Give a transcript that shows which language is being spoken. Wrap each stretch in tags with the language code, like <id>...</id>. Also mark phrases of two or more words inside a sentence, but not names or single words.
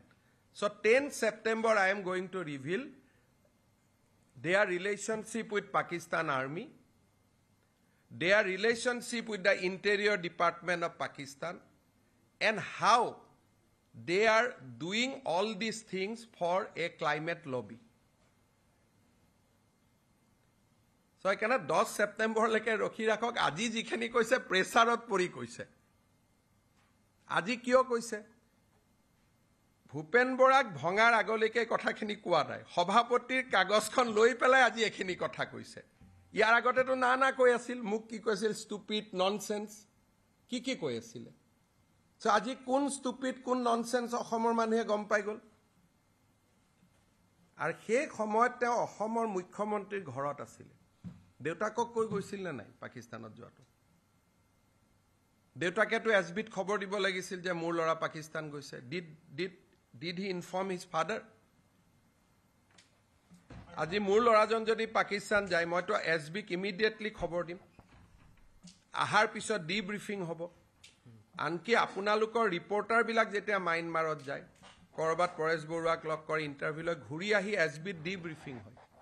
<en>So 10 September I am going to reveal their relationship with Pakistan Army, their relationship with the Interior Department of Pakistan, and how they are doing all these things for a climate lobby. So I cannot</en> <as>10 September লৈকে ৰখি ৰাখক আজি যিখিনি কৈছে প্ৰেছাৰত পৰি কৈছে আজি কিয় কৈছে ভূপেন বৰাক ভঙাৰ আগলৈকে কথাখিনি কোৱা নাই সভাপতিৰ কাগজখন লৈ পেলাই আজি এখিনি কথা কৈছে ইয়াৰ আগতেতো না কৈ আছিল মোক কি কৈছিল</as> <en>stupid nonsense</en> <as>কি কৈ আছিল সো আজি কোন ষ্টুপিড কোন ননসেন্স অসমৰ মানুহে গম পাই গল আৰু সেই সময়ত তেওঁ অসমৰ মুখ্যমন্ত্ৰীৰ ঘৰত আছিল দেউতাকক কৈ গৈছিল না নাই পাকিস্তানত যোৱাটো দেউতাকেতো এছবিত খবৰ দিব লাগিছিল যে মোৰ লৰা পাকিস্তান গৈছে</as> <en>Did he inform his father?</en> <as>আজি মোৰ লৰাজন যদি পাকিস্তান যায় মই তো এছবিক ইমিডিয়েটলি খবৰ দিম আহাৰ পিছত ডিব্ৰিফিং হ'ব আনকি আপোনালোকৰ ৰিপৰ্টাৰ বিলাক যেতিয়া মাইনমাৰত যায় কৰবাত পৰেশ বৰুৱাক লগ কৰি ইন্টাৰভিউ লৈ ঘূৰি আহি এছবিত ডিব্ৰিফিং হয়</as>